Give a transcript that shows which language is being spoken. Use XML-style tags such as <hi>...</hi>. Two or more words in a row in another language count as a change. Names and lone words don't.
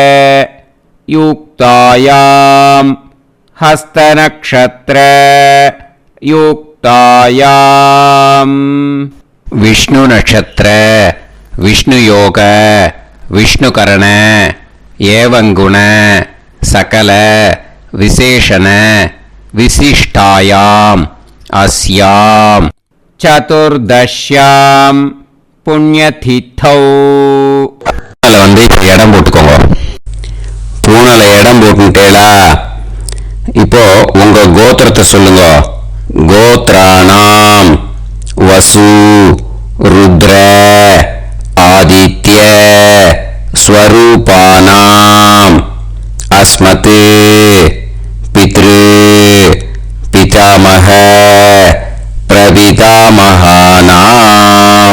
<sa>युक्तायां हस्तनक्षत्र युक्तायां विष्णु नक्षत्र विष्णु योग विष्णुकरण एवं गुण सकल विशेषण विशिष्टायाम् अस्यां चतुर्दश्यां पुण्यतिथौ.</sa> <ta>வந்து இப்போ இடம் போட்டுக்கோங்க. பூனல இடம் போட்டுட்டேலா. இப்போ உங்க கோத்திரத்தை சொல்லுங்க.</ta> <sa>गोत्राणां वसु रुद्र आदित्य स्वरूपाणाम् अस्मत् पितृ पितामह प्रपितामहानाम्.</sa>